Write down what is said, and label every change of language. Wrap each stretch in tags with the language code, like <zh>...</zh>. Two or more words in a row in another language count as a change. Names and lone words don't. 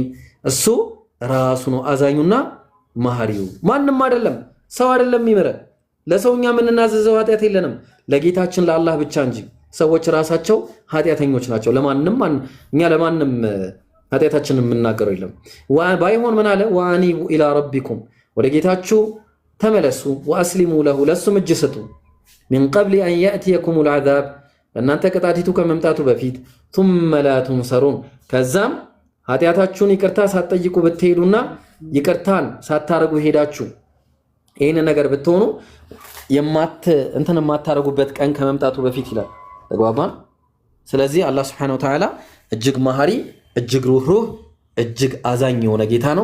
<am>እሱ ራሱ ነው አዛኙና ማሪው ማንም አይደለም ሰው አይደለም ይመረ ለሰውኛ ምንናዘዘው ኃጢአት የለንም ለጌታችን ለአላህ ብቻ እንጂ ሰዎች ራሳቸው ኃጢአተኞች ናቸው ለማንም እኛ ለማንም ኃጢአታችንን የምናገረው የለም ባይሆን ምን አለ</am> <ar>وأنيبوا إلى ربكم</ar> <am>ወደ ጌታችሁ ተመለሱ</am> <ar>وأسلموا له</ar> <am>ለሱም እጅ ስጡ</am> <ar>من قبل أن يأتيكم العذاب</ar> <am>እናንተ ቅጣቲቱ ከመምጣቱ በፊት</am> <ar>ثم لا تنصرون</ar> <am>ከዛም ኃጢአታችሁን ይቅርታ ሳትጠይቁ ብትሄዱና ይቅርታን ሳታረጉ ሄዳችሁ ይሄን ነገር ብትሆኑ የማታረጉበት ቀን ከመምጣቱ በፊት ይላል ተግባባን ስለዚህ አላህ</am> <ar>سبحانه وتعالى</ar> <am>እጅግ መሐሪ እጅግ ሩህሩህ እጅግ አዛኝ የሆነ ጌታ ነው</am>